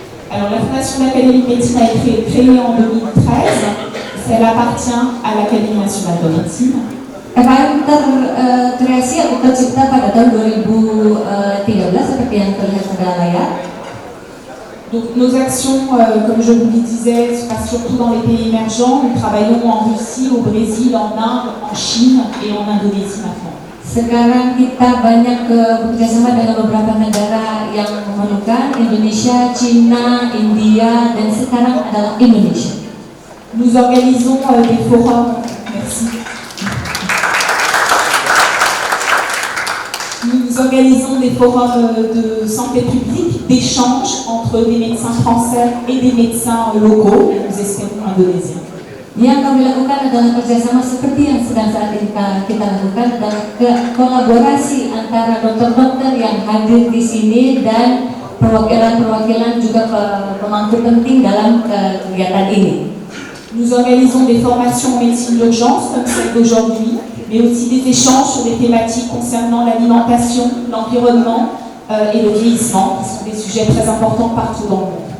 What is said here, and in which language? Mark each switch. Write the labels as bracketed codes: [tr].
[fr] Alors la Fondation d'Académie de médecine a été créée en 2013. Elle appartient à l'Académie nationale de médecine. [id] FAM terkreasi atau tercipta pada tahun 2013 seperti yang terlihat pada layar. [fr] Donc nos actions, comme je vous le disais, se passent surtout dans les pays émergents. Nous travaillons en Russie, au Brésil, en Inde, en Chine et en Indonésie maintenant. [id] Sekarang kita banyak bekerjasama dengan beberapa negara yang memerlukan, Indonesia, China, India, dan sekarang adalah Indonesia. [fr] Nous organisons des forums. Merci. Nous organisons des forums de santé publique, d'échange entre des médecins français et des médecins locaux, et nous espérons indonésiens. [id] Yang kami lakukan adalah kerjasama seperti yang sedang saat ini kita lakukan adalah kolaborasi antara dokter-dokter yang hadir di sini dan perwakilan-perwakilan juga pemangku penting dalam kegiatan ini. [fr] Nous organisons des formations en médecine d'urgence comme celle d'aujourd'hui, mais aussi des échanges sur des thématiques concernant l'alimentation, l'environnement et le vieillissement, qui sont des sujets très importants partout dans le monde.